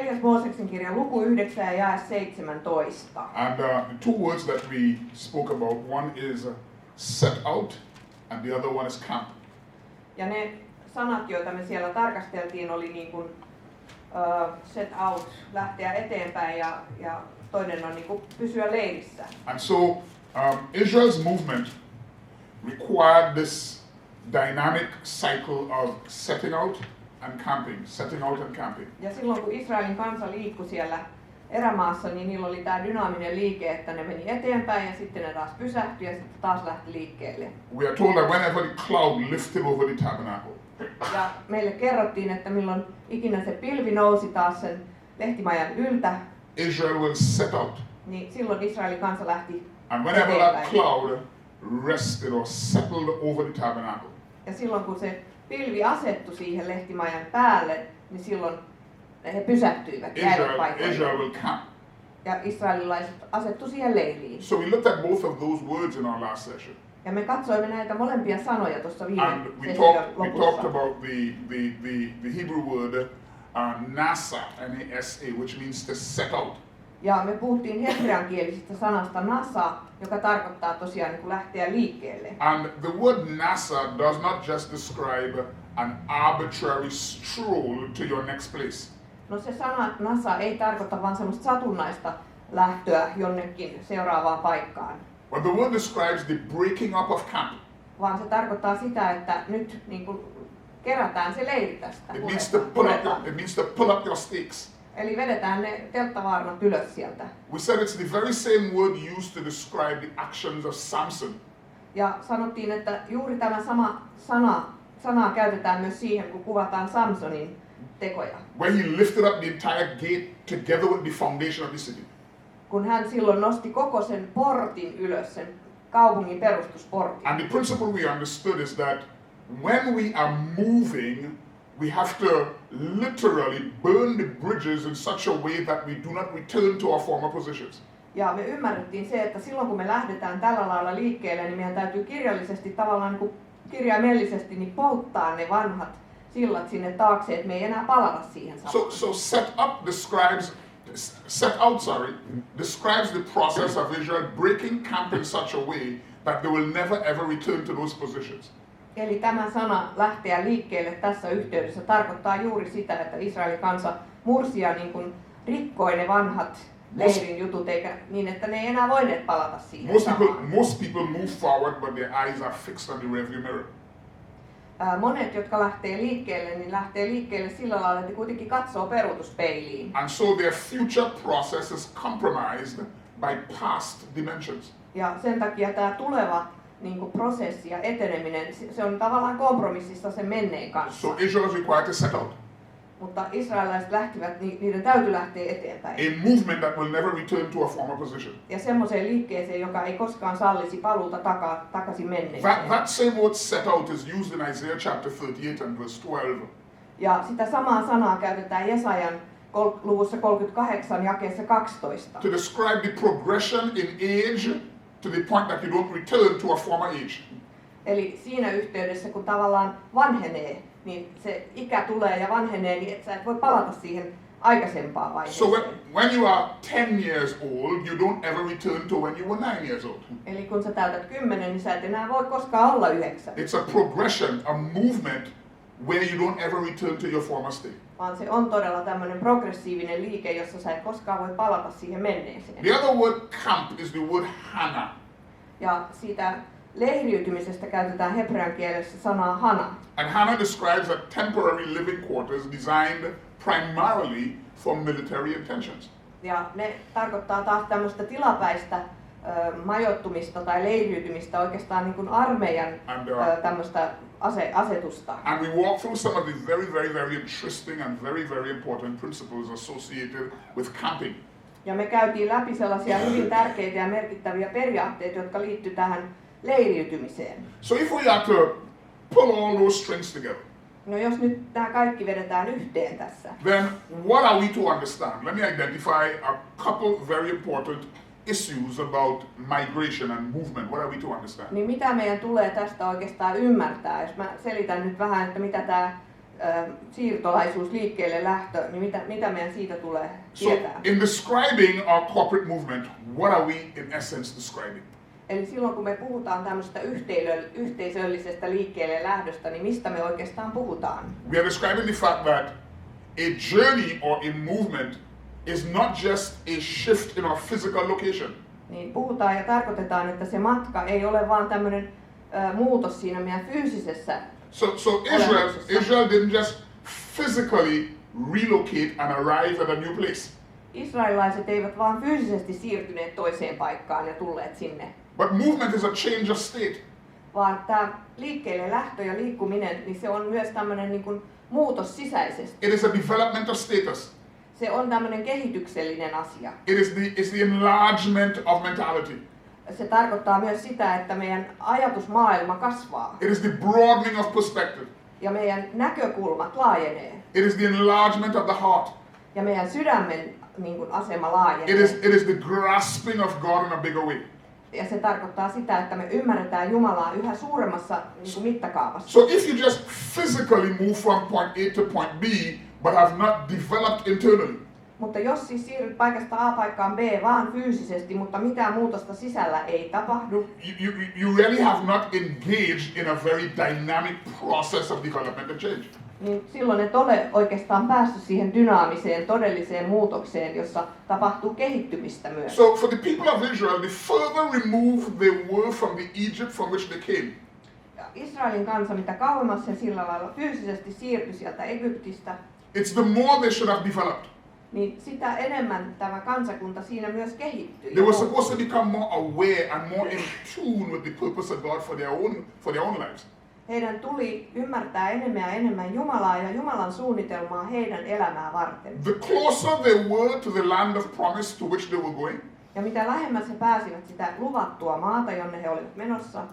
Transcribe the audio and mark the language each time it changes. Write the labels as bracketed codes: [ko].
[fi] Mooseksen kirja, luku 9 ja jae 17. [en] And the two words that we spoke about, one is set out, and the other one is camp. [fi] Ja ne sanat, joita me siellä tarkasteltiin, oli niin kuin [en] set out, [fi] lähteä eteenpäin, ja toinen on niin kuin pysyä leirissä. [en] And so Israel's movement required this dynamic cycle of setting out and camping, setting out and camping. [fi] Ja silloin kun Israelin kansa liikkui siellä erämaassa, niin niillä oli tämä dynaaminen liike, että ne meni eteenpäin ja sitten ne taas pysähtyi ja sitten taas lähti liikkeelle. [en] We are told that whenever the cloud lifted over the tabernacle, [fi] Ja meille kerrottiin, että milloin ikinä se pilvi nousi taas sen lehtimajan yltä, [en] Israel will set out. [fi] niin silloin Israelin kansa lähti [en] And whenever that [fi] eteenpäin. [en] cloud rested or settled over the tabernacle, [fi] Ja silloin kun se pilvi asettui siihen lehtimajan päälle, niin silloin he pysähtyivät, jäivät [en] Israel [fi] paikoilleen. [en] will camp. [fi] Ja israelilaiset asettu siihen leiriin. [en] So we looked at both of those words in our last session. [fi] Ja me katsoimme näitä molempia sanoja tuossa viime [en] And we session talked [fi] lopussa. [en] about the Hebrew word nasa, N-A-S-A, which means to set out. [fi] Ja me puhuttiin hebreankielisestä sanasta nasa, joka tarkoittaa tosiaan niin kuin lähteä liikkeelle. [en] And the word nasa does not just describe an arbitrary stroll to your next place. [fi] No se sana nasa ei tarkoita vaan semmoista satunnaista lähtöä jonnekin seuraavaan paikkaan, [en] But the word describes the breaking up of camp. [fi] vaan se tarkoittaa sitä, että nyt niin kuin kerätään se leiri tästä. [en] It means to pull up your stakes. [fi] Eli vedetään ne telttavaarnat ylös sieltä. [en] We said it's the very same word used to describe the actions of Samson. [fi] Ja sanottiin, että juuri tämä sama sanaa käytetään myös siihen, kun kuvataan Samsonin tekoja. [en] Where he lifted up the entire gate together with the foundation of the city. [fi] Kun hän silloin nosti koko sen portin ylös, sen kaupungin perustusportin. [en] And the principle we understood is that when we are moving, we have to literally burn the bridges in such a way that we do not return to our former positions. [fi] Ja me ymmärrettiin se, että silloin kun me lähdetään tällä lailla liikkeelle, niin meidän täytyy kirjallisesti tavallaan niin kuin kirjaimellisesti niin polttaa ne vanhat sillat sinne taakse, että me ei enää palata siihen samaan. [en] So set out describes the process of Israel breaking camp in such a way that they will never ever return to those positions. [fi] Eli tämä sana lähteä liikkeelle tässä yhteydessä tarkoittaa juuri sitä, että Israelin kansa mursi ja niin kuin rikkoi ne vanhat leirin jutut, eikä niin, että ne ei enää voineet palata siihen [en] Most people move forward, but their eyes are fixed on the rearview mirror. [fi] Monet, jotka lähtee liikkeelle, niin lähtee liikkeelle sillä lailla, että kuitenkin katsoo peruutuspeiliin. [en] And so their future process is compromised by past dimensions. [fi] Ja sen takia tämä tuleva niin kuin prosessi ja eteneminen, se on tavallaan kompromississa sen menneen kanssa. [en] So Israel is required to set out [fi] Mutta israelilaiset lähtivät, niiden täytyy lähteä eteenpäin. [en] a movement that will never return to a former position. [fi] Ja semmoiseen liikkeeseen, joka ei koskaan sallisi paluuta takaisin menneeseen. [en] That same word set out is used in Isaiah chapter 38 and verse 12. [fi] Ja sitä samaa sanaa käytetään Jesajan luvussa 38 jakeessa 12. [en] To describe the progression in age to the point that you don't return to a former age. [fi] Eli siinä yhteydessä, kun tavallaan vanhenee, niin se ikä tulee ja vanhenee, niin et sä et voi palata siihen aikaisempaan vaiheeseen. [en] So when you are 10 years old, you don't ever return to when you were 9 years old. [fi] Eli kun sä täytät 10, niin sä et enää voi koskaan olla 9. [en] It's a progression, a movement where you don't ever return to your former state. [fi] Vaan se on todella tämmöinen progressiivinen liike, jossa sä et koskaan voi palata siihen menneeseen. [en] The other word camp is the word hana. [fi] Ja siitä leiriytymisestä käytetään hebrean kielessä sanaa hana. [en] And hana describes a temporary living quarters designed primarily for military intentions. [fi] Ja ne tarkoittaa taas tämmöistä tilapäistä majoittumista tai leiriytymistä oikeastaan niin kuin armeijan tämmöistä asetusta. [en] And we walk through some of the very interesting and very important principles associated with camping. [fi] Ja me käytiin läpi sellaisia hyvin tärkeitä ja merkittäviä periaatteita, jotka liittyy tähän leiriytymiseen. [en] So if we are to pull all those strings together, [fi] No jos nyt nämä kaikki vedetään yhteen tässä, [en] then what are we to understand? Let me identify a couple very important issues about migration and movement. What are we to understand? [fi] niin mitä meidän tulee tästä oikeastaan ymmärtää? Jos mä selitän nyt vähän, että mitä tämä siirtolaisuus, liikkeelle lähtö, niin mitä meidän siitä tulee [en] So [fi] tietää? [en] in describing our corporate movement, what are we in essence describing? [fi] Eli silloin kun me puhutaan tämmöistä yhteisöllisestä liikkeelle lähdöstä, niin mistä me oikeastaan puhutaan? [en] We are describing the fact that a journey or a movement is not just a shift in our physical location. [fi] Niin puhutaan ja tarkoitetaan, että se matka ei ole vaan tämmöinen muutos siinä meidän fyysisessä [en] So Israel didn't just physically relocate and arrive at a new place. [fi] Israelilaiset eivät vaan fyysisesti siirtyneet toiseen paikkaan ja tulleet sinne, [en] But movement is a change of state. [fi] vaan tämä liikkeelle lähtö ja liikkuminen, niin se on myös tämmöinen niin kuin muutos sisäisesti. [en] It is a development of status. [fi] Se on tämmöinen kehityksellinen asia. [en] It's the enlargement of mentality. [fi] Se tarkoittaa myös sitä, että meidän ajatusmaailma kasvaa [en] It is the broadening of perspective. [fi] ja meidän näkökulmat laajenee [en] It is the enlargement of the heart. [fi] ja meidän sydämen niin kuin asema laajenee. [en] It is the grasping of God in a bigger way. [fi] Ja se tarkoittaa sitä, että me ymmärretään Jumalaa yhä suuremmassa niin kuin mittakaavassa. [en] So if you just physically move from point A to point B, but have not developed internally, [fi] Mutta jos siis siirryt paikasta A paikkaan B vaan fyysisesti, mutta mitään muutosta sisällä ei tapahdu, [en] you really have not engaged in a very dynamic process of development and change. [fi] niin silloin et ole oikeastaan päässyt siihen dynaamiseen, todelliseen muutokseen, jossa tapahtuu kehittymistä myös. [en] So for the people of Israel, the further removed they were from the Egypt from which they came, [fi] Ja Israelin kansa, mitä kauemmas se sillä lailla fyysisesti siirtyi sieltä Egyptistä, [en] it's the more they should have developed. [fi] niin sitä enemmän tämä kansakunta siinä myös kehittyi. [en] They were supposed to become more aware and more in tune with the purpose of God for their own lives. [fi] Heidän tuli ymmärtää enemmän ja enemmän Jumalaa ja Jumalan suunnitelmaa heidän elämää varten. [en] The closer they were to the land of promise to which they were going, [fi] Ja mitä lähemmäs he pääsivät sitä luvattua maata, jonne he olivat menossa,